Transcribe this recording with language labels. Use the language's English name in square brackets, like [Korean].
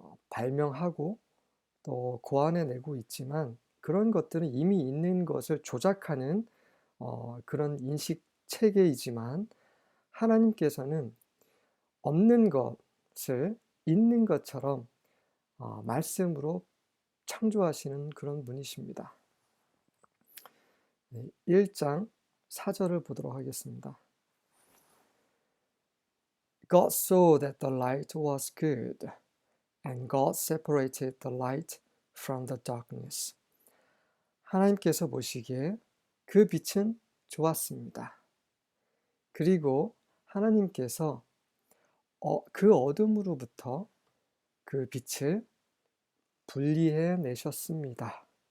[Korean] 발명하고 또 고안해내고 있지만 그런 것들은 이미 있는 것을 조작하는 그런 인식 체계이지만 하나님께서는 없는 것을 있는 것처럼 말씀으로 창조하시는 그런 분이십니다. 1장 4절을 보도록 하겠습니다. [English] God saw that the light was good, and God separated the light from the darkness. [Korean] 하나님께서 보시기에 그 빛은 좋았습니다. 그리고 하나님께서 그 어둠으로부터 그 빛을 분리해 내셨습니다.